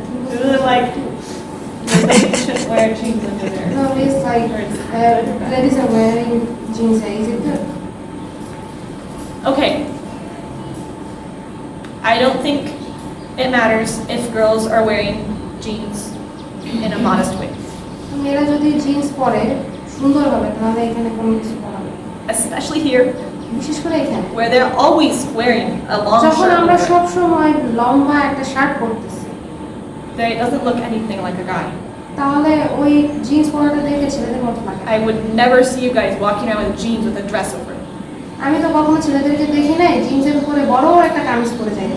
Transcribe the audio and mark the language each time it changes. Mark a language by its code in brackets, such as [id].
[en] Really like, they shouldn't wear jeans under there. No, it's like ladies are wearing jeans. Is it good? Okay. I don't think it matters if girls are wearing jeans in a modest way, [bn] মেয়েরা যদি jeans পরে সুন্দর হবে তাহলে এখানে কোনো কিছু করা নেই, [en] especially here [bn] বিশেষ করে এখানে [en] where they're always wearing a long [bn] যখন [en] shirt. [bn] আমরা [en] over. [bn] সব সময় লম্বা একটা shirt পরতেছি, [en] It doesn't look anything like a guy. [bn] তাহলে ওই জিন্স পরাটা দেখে ছেলেদের মতো লাগে। [en] I would never see you guys walking around with jeans with a dress over, [bn] আমি তো কখনো ছেলেদেরকে দেখি নাই জিন্সের উপরে বড় একটা কামিজ পরে যায়,